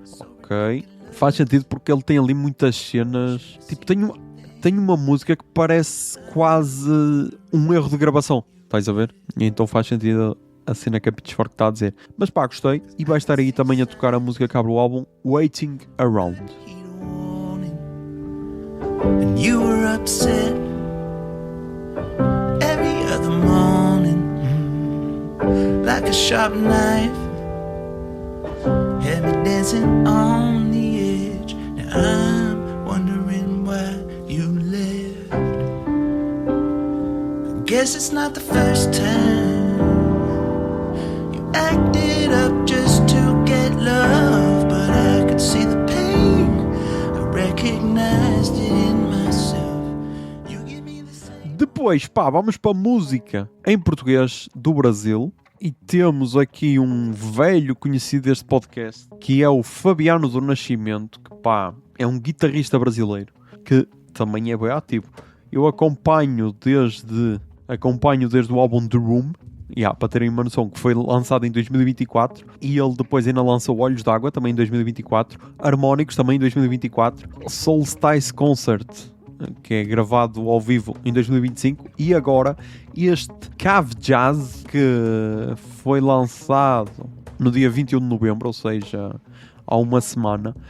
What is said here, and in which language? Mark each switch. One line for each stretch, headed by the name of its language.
Portuguese: Ok, faz sentido porque ele tem ali muitas cenas, tipo, tem uma música que parece quase um erro de gravação, estás a ver? E então faz sentido a cena que a Pitchfork está a dizer. Mas gostei, e vai estar aí também a tocar a música que abre o álbum, Waiting Around.
English: And you were upset every other morning, like a sharp knife, had me dancing on the edge. Now I'm wondering why you left. I guess it's not the first time you acted up just to get love, but I could see the pain, I recognized it in myself. You give me the same.
Portuguese: Depois, vamos para a música em português do Brasil. E temos aqui um velho conhecido deste podcast, que é o Fabiano do Nascimento, que é um guitarrista brasileiro, que também é bem ativo. Eu acompanho desde o álbum The Room, para terem uma noção, que foi lançado em 2024, e ele depois ainda lançou Olhos d'Água, também em 2024, Harmónicos, também em 2024, Solstice Concert, que é gravado ao vivo em 2025, e agora este Cave Jazz, que foi lançado no dia 21 de novembro, ou seja, há uma semana.